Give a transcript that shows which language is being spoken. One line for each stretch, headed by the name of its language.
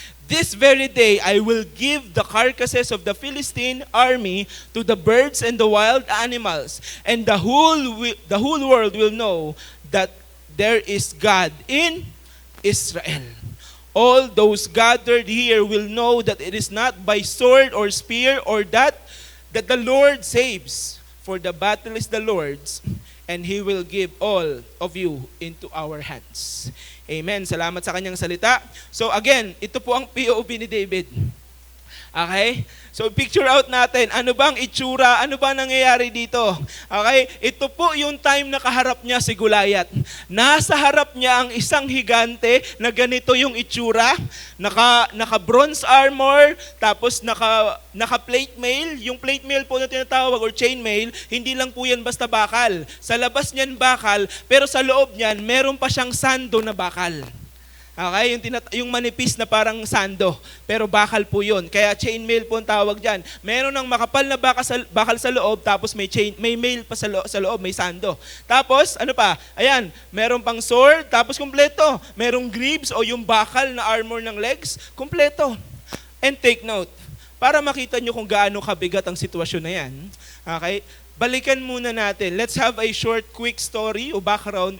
English: This very day I will give the carcasses of the Philistine army to the birds and the wild animals, and the whole world will know that there is God in Israel. All those gathered here will know that it is not by sword or spear or that the Lord saves, for the battle is the Lord's, and He will give all of you into our hands."
Filipino: Amen. Salamat sa kanyang salita. So again, ito po ang POV ni David. Okay? So picture out natin, ano bang itsura, ano ba nangyayari dito? Okay? Ito po yung time na kaharap niya si Goliath. Nasa harap niya ang isang higante na ganito yung itsura, naka bronze armor, tapos naka plate mail. Yung plate mail po na tinatawag or chain mail, hindi lang po yan basta bakal. Sa labas niyan bakal, pero sa loob niyan meron pa siyang sando na bakal. Okay, yung manipis na parang sando, pero bakal po yun. Kaya chainmail po ang tawag dyan. Meron ng makapal na bakal sa loob, tapos may mail pa sa loob, may sando. Tapos, ano pa? Ayan, meron pang sword, tapos kumpleto. Merong greaves o yung bakal na armor ng legs, kumpleto.
English: And take note,
Filipino: para makita nyo kung gaano kabigat ang sitwasyon na yan. Okay, balikan muna natin.
English: Let's have a short, quick story o background.